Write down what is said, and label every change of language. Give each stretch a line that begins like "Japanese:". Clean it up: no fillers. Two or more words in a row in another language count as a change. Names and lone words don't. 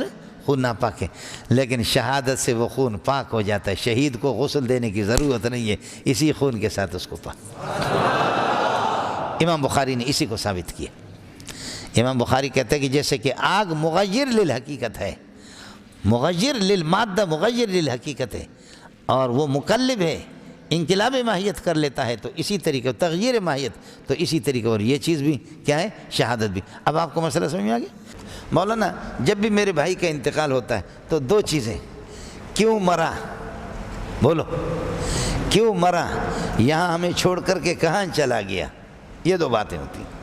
Urdu: خون ناپاک ہے، لیکن شہادت سے وہ خون پاک ہو جاتا ہے، شہید کو غسل دینے کی ضرورت نہیں ہے، اسی خون کے ساتھ اس کو پاک۔ امام بخاری نے اسی کو ثابت کیا۔ امام بخاری کہتے ہیں کہ جیسے کہ آگ
Arabic: مغیر للحقیقت
Urdu: ہے،
Arabic: مغیر للمادہ، مغیر للحقیقت
Urdu: ہے، اور وہ مقلب ہے، انقلاب ماہیت کر لیتا ہے، تو اسی طریقے تغییر ماہیت، تو اسی طریقے اور یہ چیز بھی کیا ہے؟ شہادت بھی۔ اب آپ کو مسئلہ سمجھ میں آ گیا؟ مولانا جب بھی میرے بھائی کا انتقال ہوتا ہے تو دو چیزیں، کیوں مرا، بولو کیوں مرا، یہاں ہمیں چھوڑ کر کے کہاں چلا گیا، یہ دو باتیں ہوتی ہیں۔